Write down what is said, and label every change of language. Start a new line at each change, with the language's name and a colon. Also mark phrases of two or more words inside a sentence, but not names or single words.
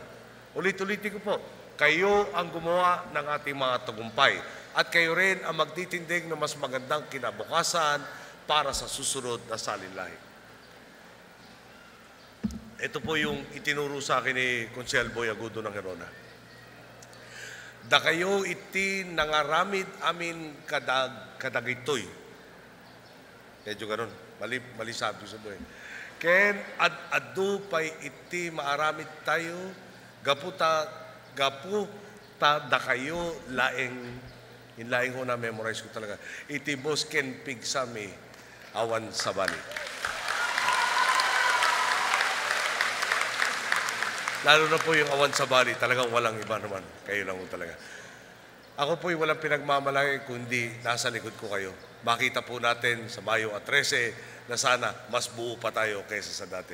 Filipino: Ulit-ulitin ko po, kayo ang gumawa ng ating mga tagumpay at kayo rin ang magtitindig ng mas magandang kinabukasan para sa susunod na salinlahi. Ito po yung itinuro sa akin ni Consel Boy Agudo ng Herona.
Iloko: Da kayo iti nangaramid amin kadagitoy.
Filipino: Medyo ganun. Mali sabi sa buhay.
Iloko: Ken adu pay iti maaramid tayo gapu ta da kayo laeng inlaing ko
Filipino: na memorize ko talaga.
Iloko: Iti bos ken pigsami awan sabali.
Filipino: Lalo na po yung
Iloko: awan sa bali,
Filipino: talagang walang iba naman. Kayo lang po talaga. Ako po'y walang pinagmamalaki kundi nasa likod ko kayo. Makita po natin sa Mayo at 13 na sana mas buo pa tayo kaysa sa dati.